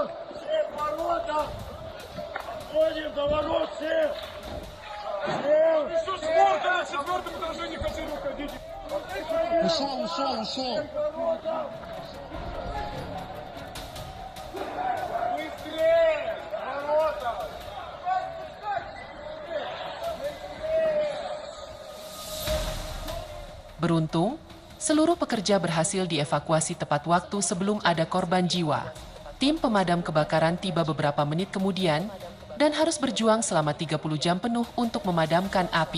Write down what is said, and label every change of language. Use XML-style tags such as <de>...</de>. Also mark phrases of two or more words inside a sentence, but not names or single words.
<ru>Все к воротам! Ходим до ворот, все! Еще спорта на четвертом этаже не хочу уходить. Ушел! Быстрее! Ворота!</ru> <id>Beruntung, seluruh pekerja berhasil dievakuasi tepat waktu sebelum ada korban jiwa. Tim pemadam kebakaran tiba beberapa menit kemudian dan harus berjuang selama 30 jam penuh untuk memadamkan api.</id>